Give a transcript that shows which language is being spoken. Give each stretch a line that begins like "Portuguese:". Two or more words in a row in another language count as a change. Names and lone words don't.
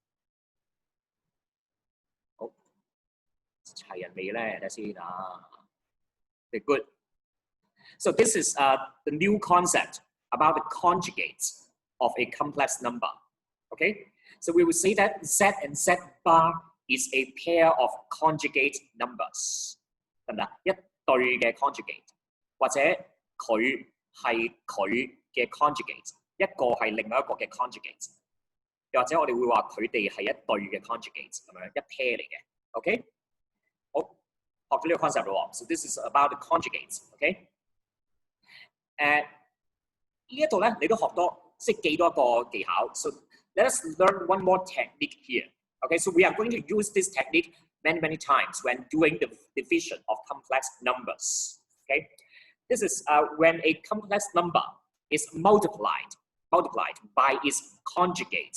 English: Okay, good. So this is the new concept about the conjugates of a complex number. Okay, so we will say that Z and Z bar is a pair of conjugate numbers.
Cantonese: 得唔得？一對嘅 conjugate，或者佢係佢嘅 conjugate， 一個係另外一個嘅 conjugate， 又或者我哋會話佢哋係一對嘅 conjugate 咁樣一 pair 嚟嘅 ，OK？好，學咗呢個 concept 咯
English: ，so this is about the conjugates，OK？
Cantonese: 呢一度咧你都學多，即係記多一個技巧 ，
English: so let us learn one more technique here. Okay, so we are going to use this technique many times when doing the division of complex numbers. Okay, this is when a complex number is multiplied by its conjugate.